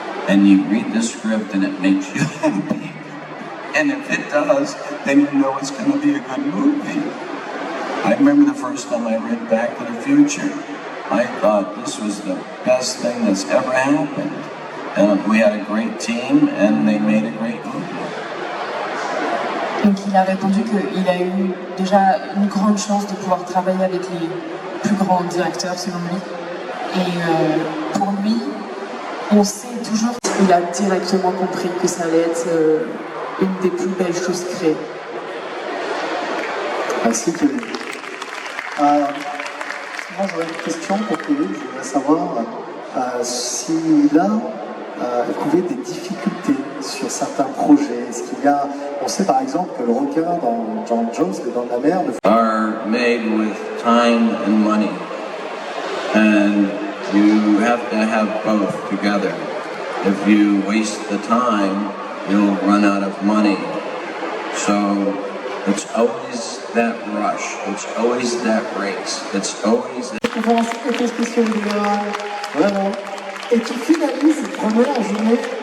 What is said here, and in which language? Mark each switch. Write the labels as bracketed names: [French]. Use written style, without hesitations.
[English] And you read the script and it makes you happy. And if it does, then you know it's going to be a good movie. I remember the first time I read Back to the Future. I thought this was the best thing that's ever happened. And we had a great team and they made a great movie. [French] Donc il a répondu qu'il a eu déjà une grande chance de pouvoir travailler avec les plus grands directeurs selon lui. Et pour lui, on sait toujours qu'il a directement compris que ça allait être une des plus belles choses créées. Merci Kevin. Moi j'aurais une question pour Kevin, je voudrais savoir s'il a éprouvé des difficultés sur certains projets. Est-ce qu'il y a, on sait par exemple que le requin dans John Jones, les dents de la mer, [English] are made with time and money, and you have to have both together. If you waste the time, you'll run out of money. So it's always that rush, it's always that race, it's always that... [French] conférence effets spéciaux de Delorean, vraiment, et qui finalise première journée